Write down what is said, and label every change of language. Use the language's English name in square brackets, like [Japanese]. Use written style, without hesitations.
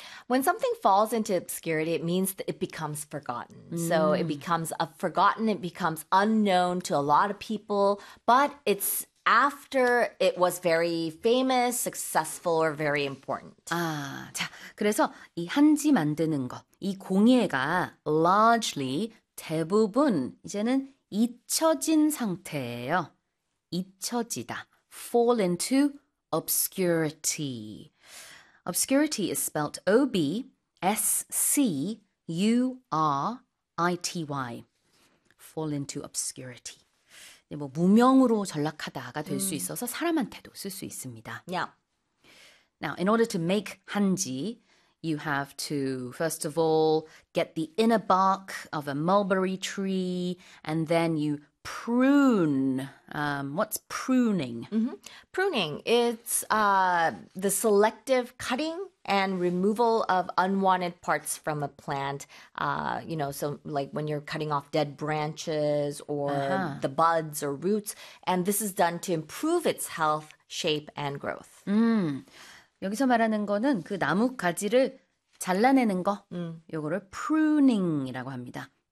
[English] When something falls into obscurity, it means that it becomes forgotten. So it becomes forgotten, it becomes unknown to a lot of people, but it's after it was very famous, successful, or very important. [Korean] 아, 자, 그래서 이 한지 만드는 거, 이 공예가 [English] largely, [Korean] 대부분 이제는 잊혀진 상태예요. 잊혀지다. [English] Fall into obscurity. Obscurity is spelled O-B-S-C-U-R-I-T-Y. Fall into obscurity. [Korean] 뭐 무명으로 전락하다가 될 수 있어서 사람한테도 쓸 수 있습니다. [English] Yeah. Now, in order to make 한지, you have to, first of all, get the inner bark of a mulberry tree, and then you prune. What's pruning? Mm-hmm. Pruning, it's the selective cutting and removal of unwanted parts from a plant. You know, so like when you're cutting off dead branches or the buds or roots, and this is done to improve its health, shape, and growth. [Korean] 여기서 말하는 거는 그 나무 가지를 잘라내는 거, 요거를 pruning이라고 합니다.